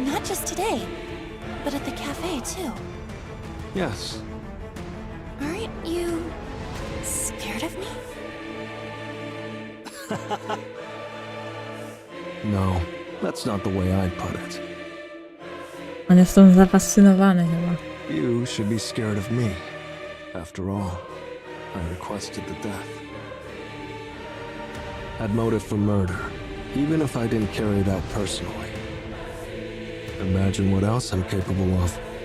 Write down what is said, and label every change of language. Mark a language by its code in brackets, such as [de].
[en] Not just today, but at the cafe too. Yes. Aren't you scared of me? No, that's not the way I'd put it. [pl] On jest tą zafascynowany chyba. [en] You should be scared of me. After all, I requested the death. Had motive for murder, even if I didn't carry it out personally. Imagine what else I'm capable of.